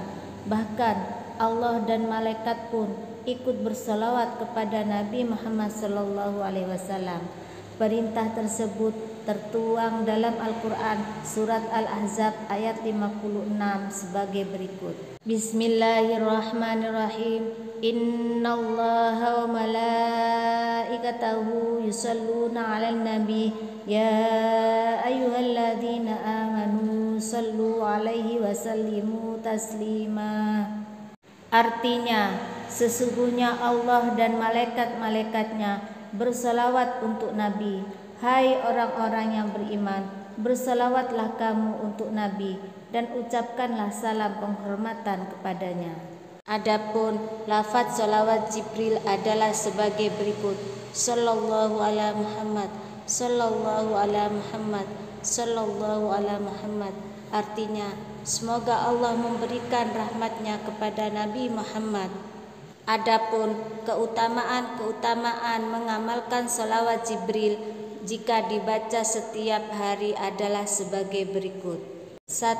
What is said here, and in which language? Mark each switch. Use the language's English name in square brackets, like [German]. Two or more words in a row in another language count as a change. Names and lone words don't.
[Indonesian] Bahkan Allah dan malaikat pun ikut bersolawat kepada Nabi Muhammad SAW. Perintah tersebut tertuang dalam Al-Quran surat Al-Ahzab ayat 56 sebagai berikut. [Arabic] Bismillahirrahmanirrahim. إن الله وملائكته يصلون على النبي يا أيها الذين آمنوا صلوا عليه وسلموا تسليما. [Indonesian] Artinya, sesungguhnya Allah dan malaikat-malaikatnya bersolawat untuk Nabi. Hai orang-orang yang beriman, bersolawatlah kamu untuk Nabi dan ucapkanlah salam penghormatan kepadanya. Adapun lafaz sholawat Jibril adalah sebagai berikut: [Arabic] صلى الله على محمد، صلى الله على محمد، صلى الله على محمد. [Indonesian] Artinya, semoga Allah memberikan rahmatnya kepada Nabi Muhammad. Adapun keutamaan mengamalkan sholawat Jibril jika dibaca setiap hari adalah sebagai berikut. 1.